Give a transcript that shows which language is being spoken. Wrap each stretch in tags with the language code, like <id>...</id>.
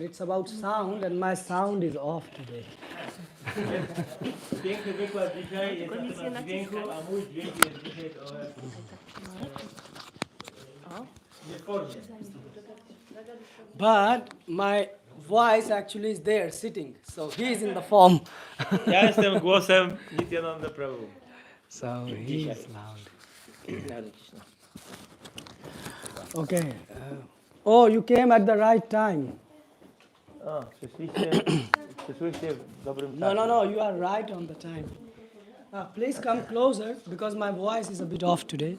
<en>It's about sound, and my sound is off today.</en> <pl>Piękny wykład dzisiaj jest na temat dźwięku, a mój dźwięk jest dzisiaj trochę niespójny.</pl> <en>But my voice actually is there sitting, so he is in the form.</en> <pl>Ja jestem głosem Nityananda Prabhu.</pl> <en>So he is loud. Okay. You came at the right time.</en> <pl>O, przyszłyście w dobrym czasie.</pl> <en>No, you are right on the time. Please come closer because my voice is a bit off today.</en>